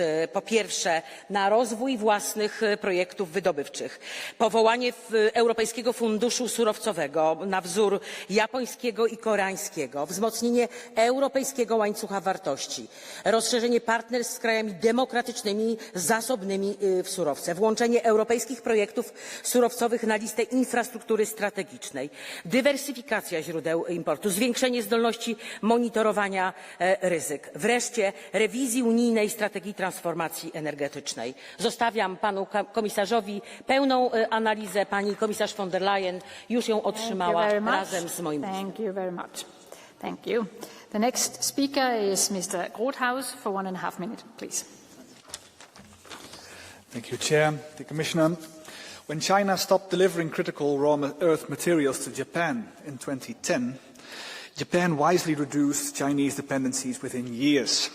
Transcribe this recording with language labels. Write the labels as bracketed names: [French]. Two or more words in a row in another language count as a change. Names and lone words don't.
[Polish] Po pierwsze, na rozwój własnych projektów wydobywczych, powołanie Europejskiego Funduszu Surowcowego na wzór japońskiego i koreańskiego, wzmocnienie europejskiego łańcucha wartości, rozszerzenie partnerstw z krajami demokratycznymi, zasobnymi w surowce, włączenie europejskich projektów surowcowych na listę infrastruktury strategicznej, dywersyfikacja źródeł importu, zwiększenie zdolności monitorowania ryzyk. Wreszcie rewizji unijnej strategii transformacji energetycznej. Zostawiam panu komisarzowi pełną analizę. Pani komisarz von der Leyen już ją otrzymała razem z moim listem. [English] Thank you very much. Thank you. The next speaker is Mr. Grothaus for 1.5 minutes, please. Thank you, Chair. The Commissioner. When China stopped delivering critical raw earth materials to Japan in 2010, Japan wisely reduced Chinese dependencies within years.